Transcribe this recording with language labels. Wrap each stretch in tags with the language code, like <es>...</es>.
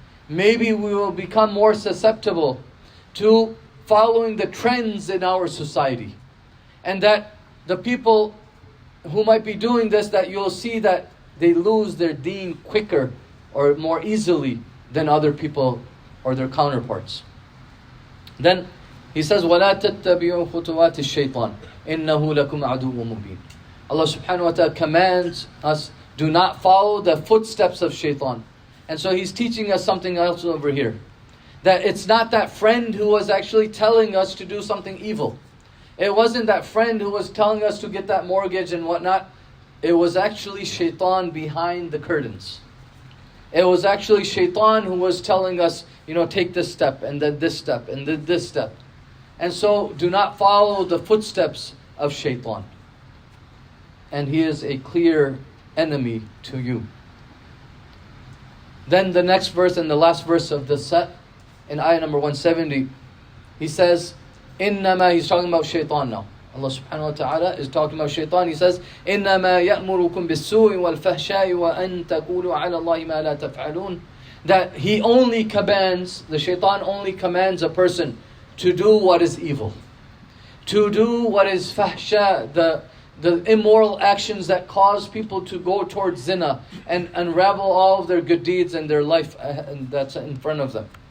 <en>Maybe we will become more susceptible to following the trends in our society. And that the people who might be doing this, that you'll see that they lose their deen quicker or more easily than other people or their counterparts. Then He says,</en> <ar>وَلَا تَتَّبِعُوا خُطُوَاتِ الشَّيْطَانِ إِنَّهُ لَكُمْ عَدُوٌّ مُبِينٌ.</ar> <en>Allah subhanahu wa ta'ala commands us, do not follow the footsteps of shaitan. And so He's teaching us something else over here. That it's not that friend who was actually telling us to do something evil. It wasn't that friend who was telling us to get that mortgage and whatnot. It was actually shaitan behind the curtains. It was actually shaitan who was telling us, take this step and then this step and then this step. And so do not follow the footsteps of shaitan. And he is a clear enemy to you. Then the next verse and the last verse of the set, in ayah number 170, he says,</en> <ar>إِنَّمَا,</ar> <en>he's talking about shaitan now. Allah subhanahu wa ta'ala is talking about shaitan. He says,</en> <ar>إِنَّمَا يَأْمُرُكُمْ بِالسُّوءِ وَالْفَحْشَاءِ وَأَن تَقُولُوا عَلَى اللَّهِ مَا لَا تَفْعَلُونَ.</ar> <en>That he only commands, the shaitan only commands a person to do what is evil. To do what is fahsha, the immoral actions that cause people to go towards zina and unravel all of their good deeds and their life that's in front of them.</en>